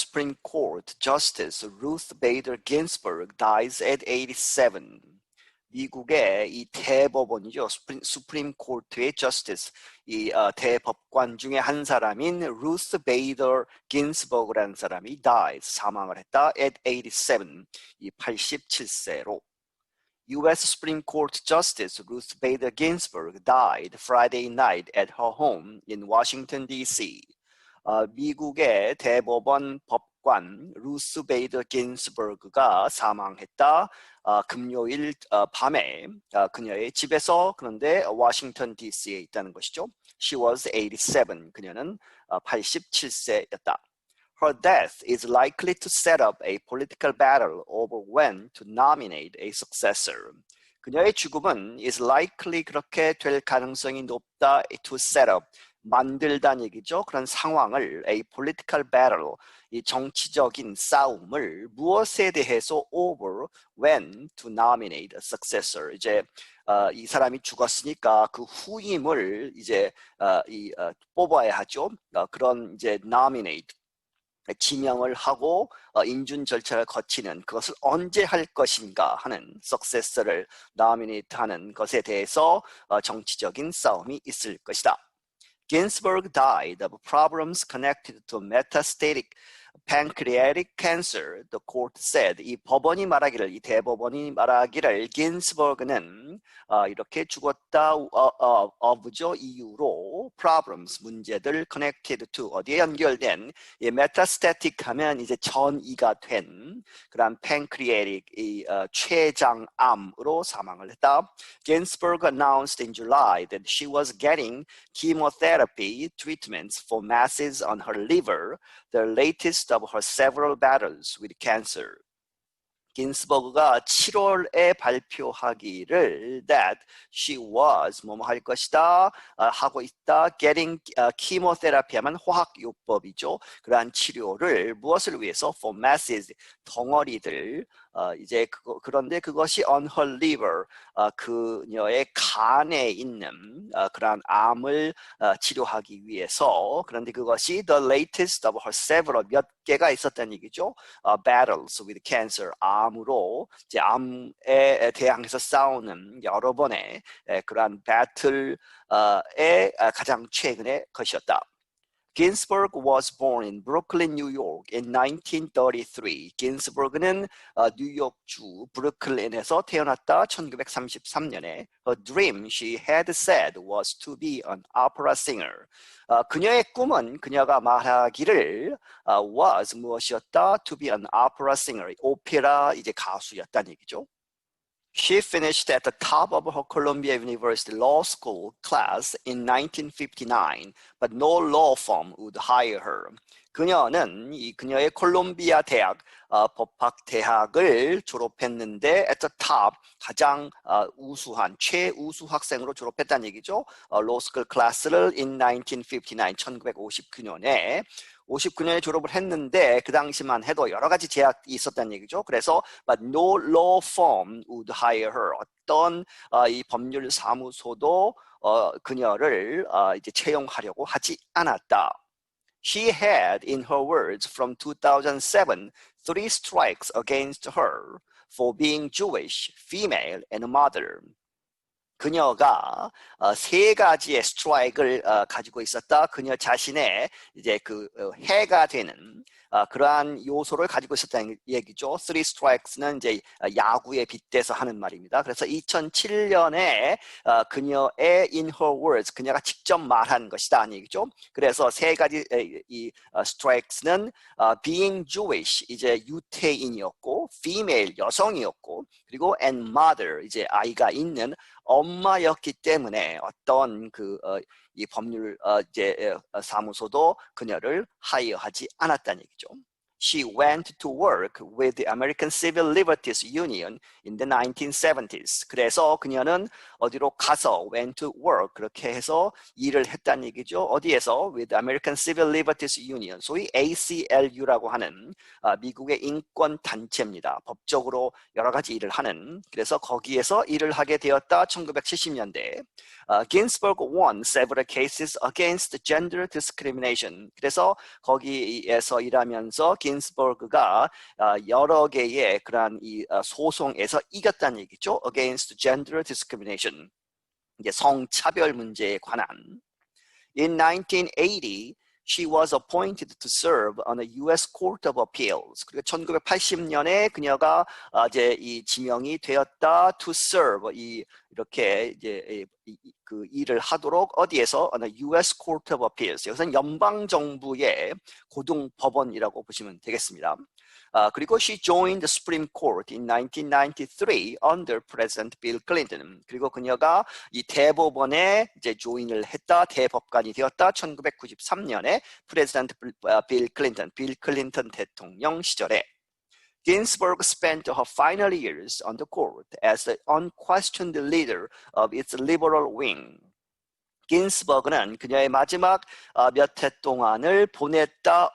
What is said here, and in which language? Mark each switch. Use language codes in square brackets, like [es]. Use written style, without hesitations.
[en] Supreme Court Justice Ruth Bader Ginsburg dies at 87. [ko] 미국의 이 대법원이죠. 수프림 코트의 저스티스, 대법관 중에 한 사람인 루스 베이더 긴스버그라는 사람이 dies, 사망을 했다. [en] at 87, [ko] 이 87세로. U.S. [en] Supreme Court Justice Ruth Bader Ginsburg died Friday night at her home in Washington, D.C. [ko] 미국의 대법원 법관 루스 베이더 긴스버그가 사망했다. 금요일 밤에 그녀의 집에서, 그런데 워싱턴 DC에 있다는 것이죠. [en] She was 87. [ko] 그녀는 87세였다. [en] Her death is likely to set up a political battle over when to nominate a successor. [ko] 그녀의 죽음은 [en] is likely, [ko] 그렇게 될 가능성이 높다, [en] to set up, [ko] 만들다는 얘기죠. 그런 상황을 [en] a political battle, [ko] 이 정치적인 싸움을 무엇에 대해서 [en] over when to nominate a successor. [ko] 이제 이 사람이 죽었으니까 그 후임을 이제 뽑아야 하죠. 그런 이제 nominate, 지명을 하고 인준 절차를 거치는, 그것을 언제 할 것인가 하는, successor를 nominate 하는 것에 대해서 정치적인 싸움이 있을 것이다. [en] Ginsburg died of problems connected to metastatic pancreatic cancer, the court said. [ko] 이 법원이 말하기를, 이 대법원이 말하기를, Ginsburg는 이렇게 죽었다, of죠, 이유로, problems, 문제들, [en] connected to, [ko] 어디에 연결된, 이 metastatic 하면 이제 전이가 된 그런 pancreatic, 이 췌장암으로 사망을 했다. [en] Ginsburg announced in July that she was getting chemotherapy treatments for masses on her liver, the latest of her several battles with cancer. [ko] 긴스버그가 7월에 발표하기를 [en] that she was [ko] 뭐뭐 할 것이다, 하고 있다, [en] getting chemotherapy [ko] 하면 화학요법이죠. 그러한 치료를 무엇을 위해서? [en] for masses, [ko] 덩어리들, 이제 그런데 그것이 [en] on her liver, [ko] 그녀의 간에 있는 그러한 암을 치료하기 위해서. 그런데 그것이 [en] the latest of her several, [ko] 몇 개가 있었다는 얘기죠. [en] battles with cancer, [ko] 암으로, 이제 암에 대항해서 싸우는 여러 번의 그러한 배틀의 가장 최근의 것이었다. [en] Ginsburg was born in Brooklyn, New York in 1933. [ko] 긴스버그는 뉴욕주 브루클린에서 태어났다. 1933년에. [en] Her dream, she had said, was to be an opera singer. [ko] 그녀의 꿈은, 그녀가 말하기를 was 무엇이었다? [en] To be an opera singer. [ko] 오페라 이제 가수였다는 얘기죠. [en] She finished at the top of her Columbia University Law School class in 1959, but no law firm would hire her. [ko] 그녀는 그녀의 콜롬비아 대학 법학대학을 졸업했는데 [en] at the top, [ko] 가장 우수한, 최우수 학생으로 졸업했다는 얘기죠. [en] Law School class [ko] 를 [en] in 1959, [ko] 1959년에 59년에 졸업을 했는데 그 당시만 해도 여러 가지 제약이 있었다는 얘기죠. 그래서 [en] but no law firm would hire her. [ko] 어떤 이 법률 사무소도 그녀를 이제 채용하려고 하지 않았다. [en] She had, in her words, from 2007, 3 strikes against her for being Jewish, female, and mother. [ko] 그녀가 3가지의 스트라이크를 가지고 있었다. 그녀 자신의 이제 그 해가 되는 그러한 요소를 가지고 있었다는 얘기죠. 3 strikes는 이제 야구에 빗대서 하는 말입니다. 그래서 2007년에 그녀의 [en] in her words, [ko] 그녀가 직접 말한 것이다 하는 얘기죠. 그래서 3가지 이 strikes는 [en] being Jewish, [ko] 이제 유태인이었고, female, 여성이었고, 그리고 [en] and mother, [ko] 이제 아이가 있는 엄마였기 때문에 어떤 이 법률 이제 사무소도 그녀를 하이어하지 않았다는 얘기죠. [en] she went to work with the American Civil Liberties Union in the 1970s. [ko] 그래서 그녀는 어디로 가서 [en] went to work [ko] 그렇게 해서 일을 했다는 얘기죠. 어디에서? [en] with the American Civil Liberties Union, [ko] 소위 ACLU라고 하는 미국의 인권 단체입니다. 법적으로 여러 가지 일을 하는. 그래서 거기에서 일을 하게 되었다. 1970년대. [en] Ginsburg won several cases against gender discrimination. [ko] 그래서 거기에서 일하면서 긴스버그가 여러 개의 그러한 이 소송에서 이겼다는 얘기죠. [en] Against gender discrimination. [ko] 이제 성차별 문제에 관한. [en] In 1980, she was appointed to serve on the U.S. Court of Appeals. [ko] 그리고 1980년에 그녀가 이제 이 지명이 되었다. [en] To serve [ko] 이렇게 이제 그 일을 하도록 어디에서 [en] on the U.S. Court of Appeals. [ko] 여기서는 연방 정부의 고등법원이라고 보시면 되겠습니다. 그리고 [en] she joined the Supreme Court in 1993 under President Bill Clinton. [ko] 그리고 그녀가 이 대법원에 이제 조인을 했다, 대법관이 되었다. 1993년에 프레지던트 빌 클린턴 대통령 시절에. [en] Ginsburg spent her final years on the court as the unquestioned leader of its liberal wing. [ko] 긴스버그는 그녀의 마지막 몇 해 동안을 보냈다.